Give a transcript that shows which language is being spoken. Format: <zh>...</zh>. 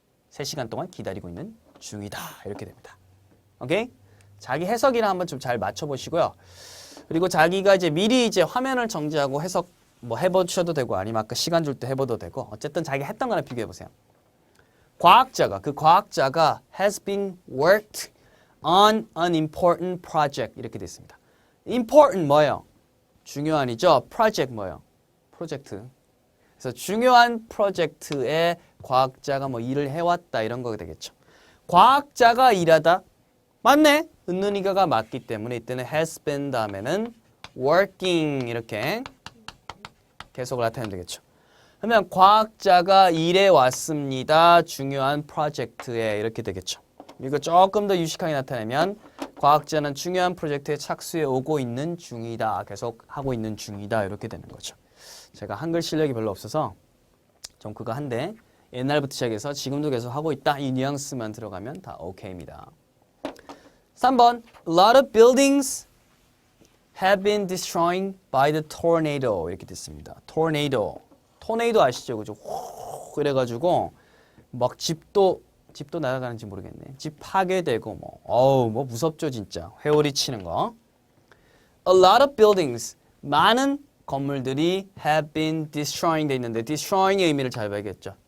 <ko>3시간 동안 기다리고 있는 중이다. 이렇게 됩니다. 오케이? 자기 해석이랑 한번 좀 잘 맞춰 보시고요. 그리고 자기가 이제 미리 이제 화면을 정지하고 해석 뭐 해보셔도 되고 아니면 아까 시간 줄 때 해봐도 되고 어쨌든 자기가 했던 거랑 비교해 보세요. 그 과학자가</ko> <en>has been worked on an important project</en> <ko>이렇게 돼 있습니다. important 뭐예요? 중요한이죠. project 뭐예요? 프로젝트. 그래서 중요한 프로젝트에 과학자가 뭐 일을 해왔다 이런 거 되겠죠. 과학자가 일하다 맞네. 은는이가가 맞기 때문에 이때는 has been 다음에는 working 이렇게 계속 나타내면 되겠죠. 그러면 과학자가 일해 왔습니다. 중요한 프로젝트에 이렇게 되겠죠. 이거 조금 더 유식하게 나타내면 과학자는 중요한 프로젝트에 착수해 오고 있는 중이다. 계속 하고 있는 중이다. 이렇게 되는 거죠. 제가 한글 실력이 별로 없어서 좀 그거 한데 옛날부터 시작해서 지금도 계속 하고 있다. 이 뉘앙스만 들어가면 다 오케이입니다.</ko> <en>3번 A lot of buildings have been destroyed by the tornado</en> <ko>이렇게 됐습니다. 토네이도 아시죠? 그죠? 그래가지고 막 집도 날아가는지 모르겠네. 집 파괴되고 뭐 무섭죠 진짜. 회오리 치는 거.</ko> <en>A lot of buildings</en> <ko>많은 건물들이</ko> <en>have been destroying</en> <ko>돼 있는데 destroying의 의미를 잘 봐야겠죠.</ko>